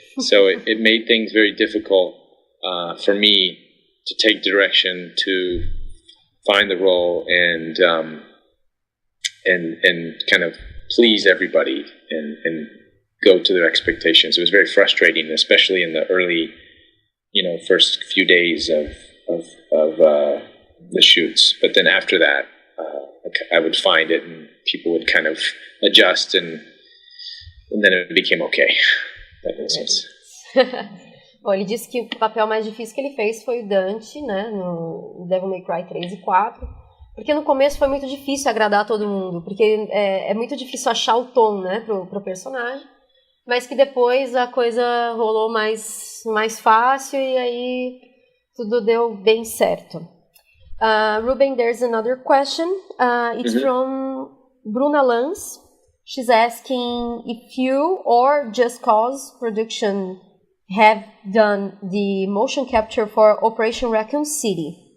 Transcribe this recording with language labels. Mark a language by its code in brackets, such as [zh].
[en] So it made things very difficult for me to take direction, to find the role, and kind of please everybody and go to their expectations. It was very frustrating, especially in the early, first few days of the shoots. But then after that, I would find it, and people would kind of adjust, and then it became okay. That makes sense. [pt] Bom, ele disse que o papel mais difícil que ele fez foi o Dante, né, no Devil May Cry 3 e 4, porque no começo foi muito difícil agradar todo mundo, porque é muito difícil achar o tom, né, pro personagem, mas que depois a coisa rolou mais fácil e aí tudo deu bem certo. [en] Reuben, there's another question. It's from Bruna Lanz. She's asking if you or Just Cause Production have done the motion capture for Operation Raccoon City.